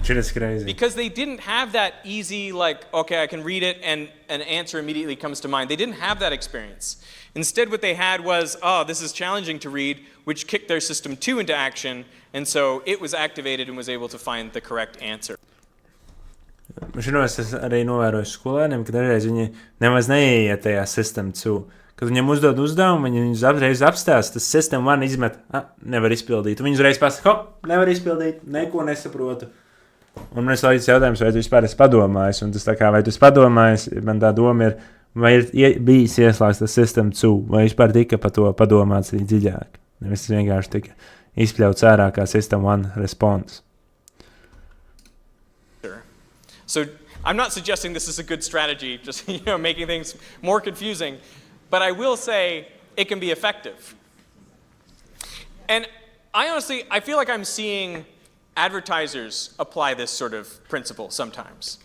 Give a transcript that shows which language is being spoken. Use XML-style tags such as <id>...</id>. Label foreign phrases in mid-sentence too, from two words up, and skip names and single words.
<en>It's crazy. Because they didn't have that easy, like, okay, I can read it and an answer immediately comes to mind. They didn't have that experience. Instead, what they had was, oh, this is challenging to read, which kicked their System 2 into action, and so it was activated and was able to find the correct answer.</en> <lv>Es arī novēroju skolēniem, ka dažreiz viņi nemaz neieiet tajā System 2. Kad viņiem uzdod uzdevumu, viņi uzreiz apstāsta, tas System 1 izmet, nevar izpildīt. Viņi uzreiz pasaka, nevar izpildīt, neko nesaprotu. Un man ir jautājums, vai tu vispār esi padomājis, un tas tā kā, vai tu esi padomājis, man tā doma ir, vai ir bijis ieslēgts tas System 2, vai vispār tika par to padomāts arī dziļāk. Nevis tas vienkārši tika izpļauts ārā kā</lv> <en>System 1 response. So I'm not suggesting this is a good strategy, just making things more confusing, but I will say it can be effective. And I feel like I'm seeing advertisers apply this sort of principle sometimes.</en>